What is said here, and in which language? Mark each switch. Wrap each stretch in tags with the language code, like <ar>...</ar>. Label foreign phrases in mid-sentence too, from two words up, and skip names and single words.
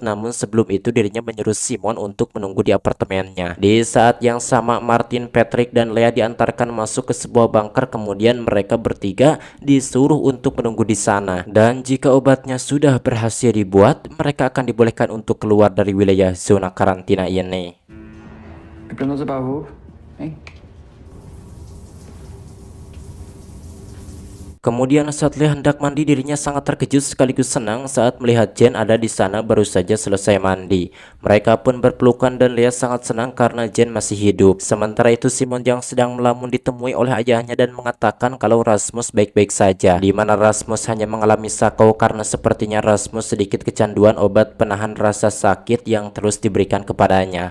<id>Namun sebelum itu dirinya menyuruh Simon untuk menunggu di apartemennya. Di saat yang sama Martin, Patrick, dan Lea diantarkan masuk ke sebuah bunker, kemudian mereka bertiga disuruh untuk menunggu di sana. Dan jika obatnya sudah berhasil dibuat, mereka akan dibolehkan untuk keluar dari wilayah zona karantina ini.</id> <da>Vi bliver nødt til bare at håbe, ikke?</da> <id>Kemudian saat Lea hendak mandi, dirinya sangat terkejut sekaligus senang saat melihat Jen ada di sana baru saja selesai mandi. Mereka pun berpelukan dan Lea sangat senang karena Jen masih hidup. Sementara itu Simon yang sedang melamun ditemui oleh ayahnya dan mengatakan kalau Rasmus baik-baik saja, di mana Rasmus hanya mengalami sakau karena sepertinya Rasmus sedikit kecanduan obat penahan rasa sakit yang terus diberikan kepadanya.</id>